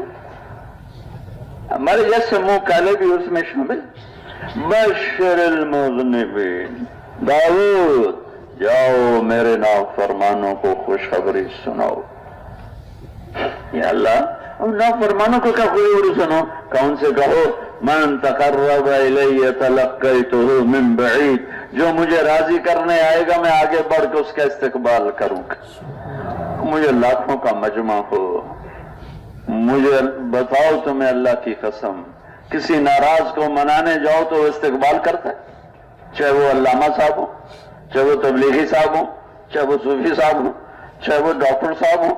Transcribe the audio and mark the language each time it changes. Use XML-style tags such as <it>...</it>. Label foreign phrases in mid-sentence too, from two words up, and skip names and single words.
<ur>ہمارے جیسے منہ کالے بھی اس میں شامل.</ur> <ar>بشر المذنبین،</ar> <ur>داؤد جاؤ میرے نافرمانوں کو خوشخبری سناؤ. یا اللہ، اب نافرمانوں کو کیا خوشخبری سنو؟ کون سے کہو،</ur> <ar>من تقرب الی تلقیتہ من بعید،</ar> <ur>جو مجھے راضی کرنے آئے گا میں آگے بڑھ کے اس کا استقبال کروں گا. مجھے لاکھوں کا مجمع ہو، مجھے بتاؤ تمہیں اللہ کی قسم، کسی ناراض کو منانے جاؤ تو وہ استقبال کرتا ہے، چاہے وہ علامہ صاحب ہو، چاہے وہ تبلیغی صاحب ہو، چاہے وہ صوفی صاحب ہو، چاہے وہ ڈاکٹر صاحب ہو.</ur>